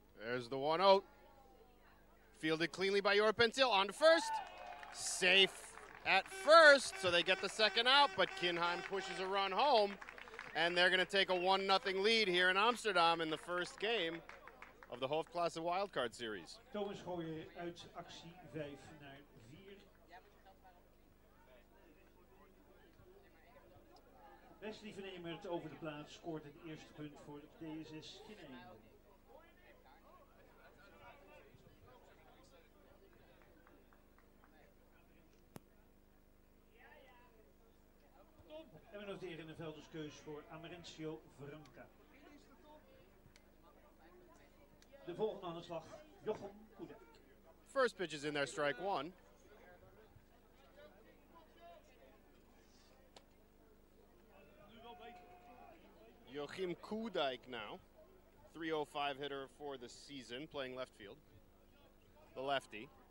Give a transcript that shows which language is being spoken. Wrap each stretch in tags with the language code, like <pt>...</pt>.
<en>There's the 1-0. Fielded cleanly by Jorp Pencil. On to first. Safe at first, so they get the second out, but Kinheim pushes a run home. And they're going to take a 1-0 lead here in Amsterdam in the first game of the Hoofdklasse Wildcard Series.</en> <nl>Thomas Gooijer uit actie 5 naar 4. Wesley van Emert over de plaats scoort het eerste punt voor DSS Kinheim. En we noteren een velderskeus voor Amsterdam Franca. De volgende aan de slag, Jochem Koedijk.</nl> <en>First pitch is in there, strike one. Joachim Koedijk now. 305 hitter for the season, playing left field. The lefty.</en>